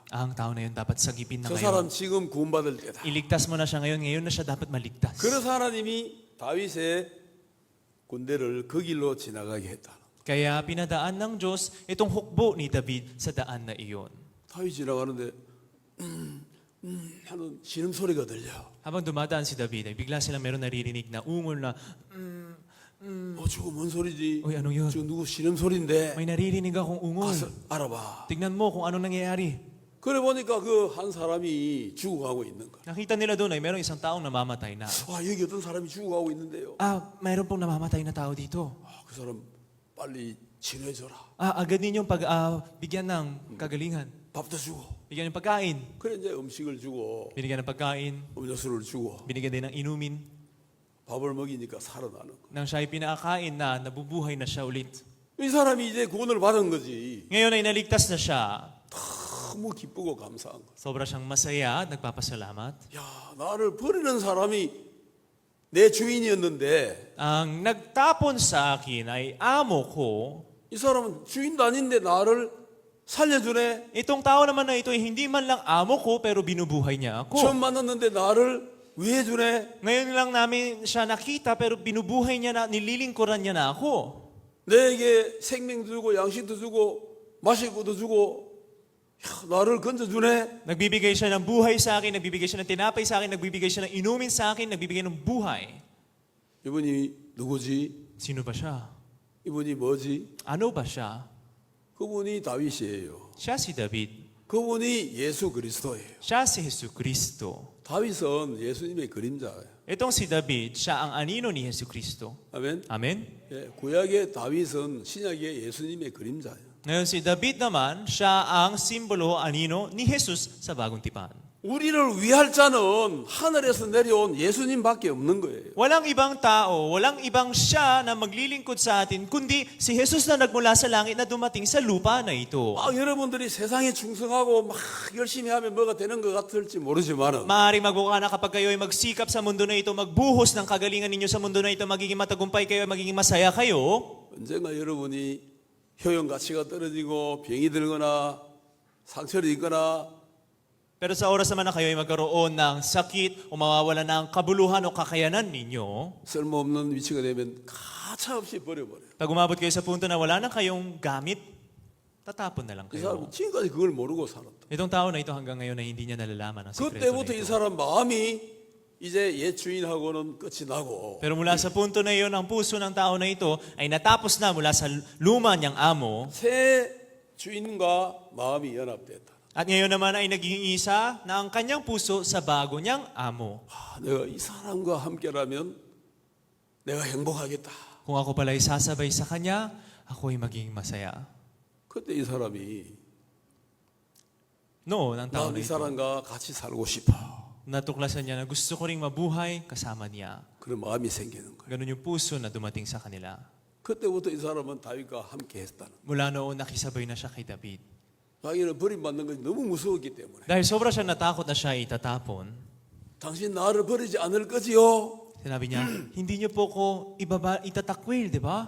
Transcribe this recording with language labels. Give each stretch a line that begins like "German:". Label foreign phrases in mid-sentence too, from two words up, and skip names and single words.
Filipino: Ang tao na yun dapat sagipin na
Korean: 저
Filipino: ngayon.
Korean: 사람 지금 구원받을 때다.
Filipino: Iligtas mo na siya ngayon na siya dapat maligtas.
Korean: 그래서 하나님이 다윗의 군대를 그 길로 지나가게 했다.
Filipino: Kaya pinadaan ng Diyos itong hukbo ni David sa daan na iyon.
Korean: 다윗 지나가는데 하는 신음소리가 들려.
Filipino: Habang dumadaan si David, ay bigla silang meron naririnig na ungol na,
Korean: 저거 뭔 소리지?
Filipino: Uy, ano yun?
Korean: 저 누구 신음소리인데?
Filipino: may naririnig akong ungol.
Korean: 가서 알아봐.
Filipino: Tignan mo kung ano nangyayari.
Korean: 그래 보니까 그 한 사람이 죽어가고 있는 거야.
Filipino: Nakita nila doon ay merong isang taong namamatay na.
Korean: 여기 어떤 사람이 죽어가고 있는데요.
Filipino: Mayroon pong namamatay na tao dito.
Korean: 그 사람 빨리 치료해줘라.
Filipino: Agad ninyong bigyan ng kagalingan.
Korean: 밥도 주고.
Filipino: Bigyan ng pagkain.
Korean: 그래 이제 음식을 주고
Filipino: Binigyan ng pagkain.
Korean: 음료수를 주고
Filipino: Binigyan din ng inumin.
Korean: 밥을 먹이니까 살아나는 거야.
Filipino: Nang siya ay pinakain na, nabubuhay na siya ulit.
Korean: 이 사람이 이제 구원을 받은 거지.
Filipino: Ngayon ay naligtas na siya.
Korean: 너무 기쁘고 감사한 거야.
Filipino: Sobra siyang masaya at nagpapasalamat.
Korean: 야, 나를 버리는 사람이 내 주인이었는데
Filipino: Ang nagtapon sa akin ay amo ko.
Korean: 이 사람은 주인도 아닌데 나를 살려주네.
Filipino: Itong tao naman na ito ay hindi man lang amo ko pero binubuhay niya
Korean: 처음
Filipino: ako.
Korean: 만났는데 나를 위해주네.
Filipino: Ngayon lang namin siya nakita pero binubuhay niya na, nililingkuran niya na ako.
Korean: 내게 생명도 주고 양식도 주고 마실 것도 주고 나를 건져주네.
Filipino: Nagbibigay siya ng buhay sa akin, nagbibigay siya ng tinapay sa akin, nagbibigay siya ng inumin sa akin, nagbibigay ng buhay.
Korean: 이분이 누구지?
Filipino: Sino ba siya?
Korean: 이분이 뭐지?
Filipino: Ano ba siya?
Korean: 그분이 다윗이에요.
Filipino: Siya si David.
Korean: 그분이 예수 그리스도예요.
Filipino: Siya si Jesucristo.
Korean: 다윗은 예수님의 그림자예요.
Filipino: Itong si David, siya ang anino ni Jesucristo.
Korean: 아멘.
Filipino: Amen?
Korean: 예, 구약의 다윗은 신약의 예수님의 그림자예요.
Filipino: Ngayon si David naman, siya ang simbolo, anino ni Jesus sa Bagong Tipan.
Korean: 우리를 위할 자는 하늘에서 내려온 예수님밖에 없는 거예요.
Filipino: Walang ibang tao, walang ibang siya na maglilingkod sa atin, kundi si Jesus na nagmula sa langit na dumating sa lupa na ito.
Korean: 여러분들이 세상에 충성하고 막 열심히 하면 뭐가 되는 것 같을지 모르지만은
Filipino: Maaaring magbuka na kapag kayo ay magsikap sa mundo na ito, magbuhos ng kagalingan ninyo sa mundo na ito, magiging matagumpay kayo, magiging masaya kayo.
Korean: 언젠가 여러분이 효용 가치가 떨어지고 병이 들거나 상처를 입거나
Filipino: Pero sa oras naman na kayo ay magkaroon ng sakit o mawawala ng kabuluhan o kakayanan ninyo,
Korean: 쓸모없는 위치가 되면 가차없이 버려버려요.
Filipino: pag umabot kayo sa punto na wala na kayong gamit, tatapon na lang
Korean: 이
Filipino: kayo.
Korean: 사람 지금까지 그걸 모르고 살았다.
Filipino: Itong tao na ito hanggang ngayon na hindi niya nalalaman ang sikreto
Korean: 그때부터
Filipino: na
Korean: 이
Filipino: ito.
Korean: 사람 마음이 이제 옛 주인하고는 끝이 나고
Filipino: Pero mula sa punto na iyon, ang puso ng tao na ito ay natapos na mula sa luma niyang amo.
Korean: 새 주인과 마음이 연합됐다.
Filipino: At ngayon naman ay naging isa na ang kanyang puso sa bago niyang amo.
Korean: 내가 이 사람과 함께라면 내가 행복하겠다.
Filipino: Kung ako pala ay sasabay sa kanya, ako ay magiging masaya.
Korean: 그때 이 사람이
Filipino: Noon, ang tao
Korean: 난
Filipino: na
Korean: 이
Filipino: ito,
Korean: 사람과 같이 살고 싶어.
Filipino: natuklasan niya na gusto ko ring mabuhay kasama niya.
Korean: 그런 마음이 생기는 거예요.
Filipino: Ganun yung puso na dumating sa kanila.
Korean: 그때부터 이 사람은 다윗과 함께 했다는 거예요.
Filipino: Mula noon, nakisabay na siya kay David.
Korean: 자기는 버림받는 것이 너무 무서웠기 때문에
Filipino: Dahil sobra siya natakot na siya itatapon,
Korean: 당신 나를 버리지 않을 거지요?
Filipino: sinabi niya, hindi niyo po ko itatakwil, di ba?